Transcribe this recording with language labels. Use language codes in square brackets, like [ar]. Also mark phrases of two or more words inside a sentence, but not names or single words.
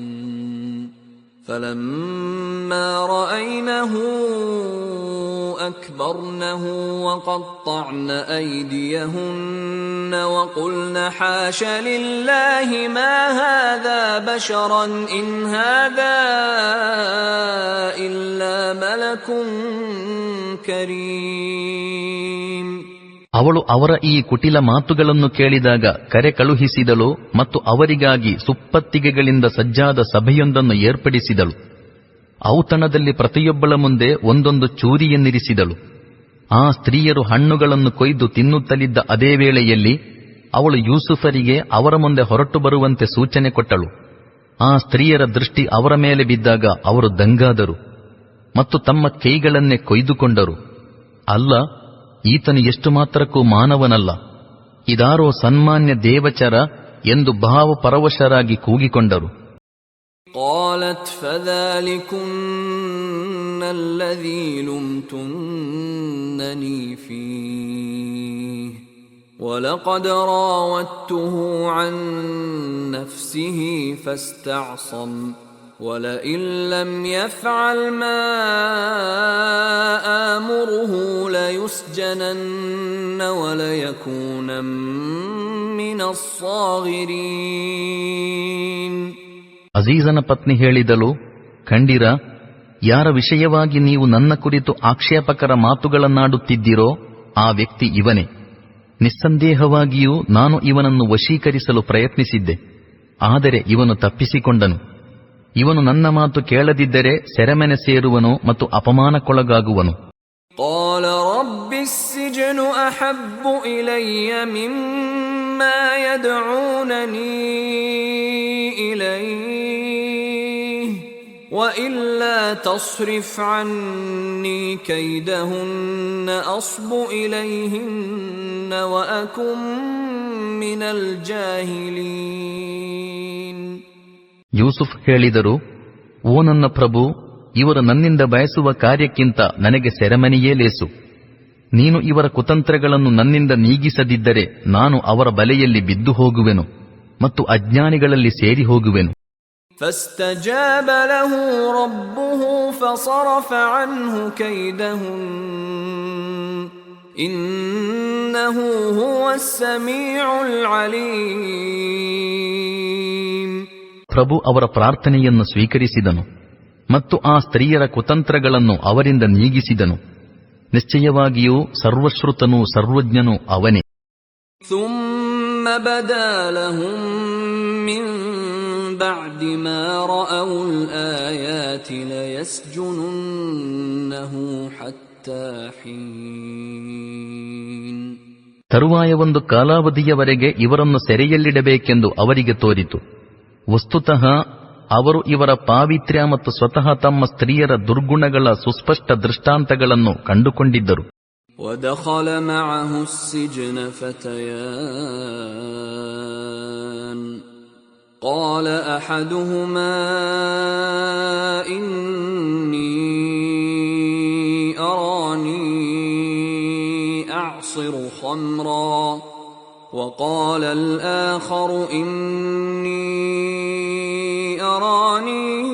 [ar] فَلَمَّا رَأَيْنَهُ أَكْبَرْنَهُ وَقَطَّعْنَ أَيْدِيَهُنَّ وَقُلْنَ حَاشَ لِلَّهِ مَا هَذَا بَشَرًا إِنْ هَذَا إِلَّا مَلَكٌ كَرِيمٌ. [kn] ಅವಳು ಅವರ ಈ ಕುಟಿಲ ಮಾತುಗಳನ್ನು ಕೇಳಿದಾಗ ಕರೆ ಕಳುಹಿಸಿದಳು ಮತ್ತು ಅವರಿಗಾಗಿ ಸುಪ್ಪತ್ತಿಗೆಗಳಿಂದ ಸಜ್ಜಾದ ಸಭೆಯೊಂದನ್ನು ಏರ್ಪಡಿಸಿದಳು. ಔತಣದಲ್ಲಿ ಪ್ರತಿಯೊಬ್ಬಳ ಮುಂದೆ ಒಂದೊಂದು ಚೂರಿಯನ್ನಿರಿಸಿದಳು. ಆ ಸ್ತ್ರೀಯರು ಹಣ್ಣುಗಳನ್ನು ಕೊಯ್ದು ತಿನ್ನುತ್ತಲಿದ್ದ ಅದೇ ವೇಳೆಯಲ್ಲಿ ಅವಳು ಯೂಸುಫರಿಗೆ ಅವರ ಮುಂದೆ ಹೊರಟು ಬರುವಂತೆ ಸೂಚನೆ ಕೊಟ್ಟಳು. ಆ ಸ್ತ್ರೀಯರ ದೃಷ್ಟಿ ಅವರ ಮೇಲೆ ಬಿದ್ದಾಗ ಅವರು ದಂಗಾದರು ಮತ್ತು ತಮ್ಮ ಕೈಗಳನ್ನೇ ಕೊಯ್ದುಕೊಂಡರು. ಅಲ್ಲ, ಈತನು ಎಷ್ಟು ಮಾತ್ರಕ್ಕೂ ಮಾನವನಲ್ಲ, ಇದಾರೋ ಸನ್ಮಾನ್ಯ ದೇವಚರ ಎಂದು ಭಾವಪರವಶರಾಗಿ ಕೂಗಿಕೊಂಡರು. [ar] قالت فذلكن الذي لمتنني فيه ولقد راودته عن نفسه فاستعصم ولئن لم يفعل ما آمره ليسجنن وليكونن من الصاغرين. [kn] ಅಜೀಜನ ಪತ್ನಿ ಹೇಳಿದಳು, ಕಂಡಿರ, ಯಾರ ವಿಷಯವಾಗಿ ನೀವು ನನ್ನ ಕುರಿತು ಆಕ್ಷೇಪಕರ ಮಾತುಗಳನ್ನಾಡುತ್ತಿದ್ದೀರೋ ಆ ವ್ಯಕ್ತಿ ಇವನೇ. ನಿಸ್ಸಂದೇಹವಾಗಿಯೂ ನಾನು ಇವನನ್ನು ವಶೀಕರಿಸಲು ಪ್ರಯತ್ನಿಸಿದ್ದೆ, ಆದರೆ ಇವನು ತಪ್ಪಿಸಿಕೊಂಡನು. ಇವನು ನನ್ನ ಮಾತು ಕೇಳದಿದ್ದರೆ ಸೆರೆಮನೆ ಸೇರುವನು ಮತ್ತು ಅಪಮಾನಕ್ಕೊಳಗಾಗುವನು. [ar] قال رب السجن أحب إلي مما يدعونني إليه وإلا تصرف عني كيدهن أصب إليهن وأكن من الجاهلين. [kn] ಯೂಸುಫ್ ಹೇಳಿದರು, ಓ ನನ್ನ ಪ್ರಭು, ಇವರು ನನ್ನಿಂದ ಬಯಸುವ ಕಾರ್ಯಕ್ಕಿಂತ ನನಗೆ ಸೆರೆಮನೆಯೇ ಲೇಸು. ನೀನು ಇವರ ಕುತಂತ್ರಗಳನ್ನು ನನ್ನಿಂದ ನೀಗಿಸದಿದ್ದರೆ ನಾನು ಅವರ ಬಲೆಯಲ್ಲಿ ಬಿದ್ದು ಹೋಗುವೆನು ಮತ್ತು ಅಜ್ಞಾನಿಗಳಲ್ಲಿ ಸೇರಿ ಹೋಗುವೆನು. [ar] فاستجاب له ربه فصرف عنه كيدهن إنه هو السميع العليم. [kn] ಪ್ರಭು ಅವರ ಪ್ರಾರ್ಥನೆಯನ್ನು ಸ್ವೀಕರಿಸಿದನು ಮತ್ತು ಆ ಸ್ತ್ರೀಯರ ಕುತಂತ್ರಗಳನ್ನು ಅವರಿಂದ ನೀಗಿಸಿದನು. ನಿಶ್ಚಯವಾಗಿಯೂ ಸರ್ವಶ್ರುತನೂ ಸರ್ವಜ್ಞನೂ ಅವನೇ. [ar] ثم بدا لهم من بعد ما رأوا الآيات ليسجننه حتى حين. [kn] ತರುವಾಯ ಒಂದು ಕಾಲಾವಧಿಯವರೆಗೆ ಇವರನ್ನು ಸೆರೆಯಲ್ಲಿಡಬೇಕೆಂದು ಅವರಿಗೆ ತೋರಿತು. ವಸ್ತುತಃ ಅವರು ಇವರ ಪಾವಿತ್ರ್ಯ ಮತ್ತು ಸ್ವತಃ ತಮ್ಮ ಸ್ತ್ರೀಯರ ದುರ್ಗುಣಗಳ ಸುಸ್ಪಷ್ಟ ದೃಷ್ಟಾಂತಗಳನ್ನು ಕಂಡುಕೊಂಡಿದ್ದರು. [ar] وَدَخَلَ مَعَهُ السِّجْنَ فَتَيَانِ قَالَ أَحَدُهُمَا إِنِّي أَرَانِي أَعْصِرُ خَمْرًا وَقَالَ الْآخَرُ إِنِّي أَرَانِي